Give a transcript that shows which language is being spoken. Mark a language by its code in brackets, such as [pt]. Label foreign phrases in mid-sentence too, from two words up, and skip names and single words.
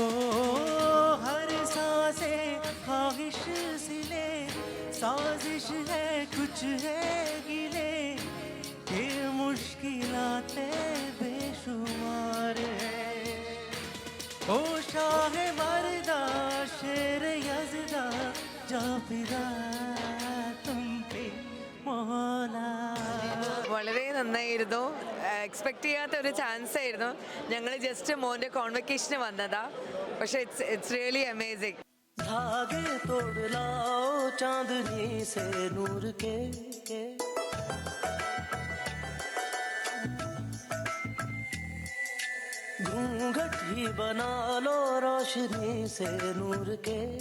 [hi] हर सांसे ख्वाहिश सिले साजिश है कुछ है गिले, ये मुश्किलातें बेशुमार है। ओ शाह मर्दा शेर यज़दा जा फिदा तुम पे मौला। [ml] വളരെ നന്നായിരുന്നു. എക്സ്പെക്ട് ചെയ്യാത്ത ഒരു ചാൻസ് ആയിരുന്നു. ഞങ്ങൾ ജസ്റ്റ് മോൻ്റെ കോൺവെക്കേഷന് വന്നതാ, പക്ഷേ [en] it's really amazing. [hi] धागे तोड़ लाओ चांदनी से नूर के, घूंघट ही बना लो रोशनी से नूर के।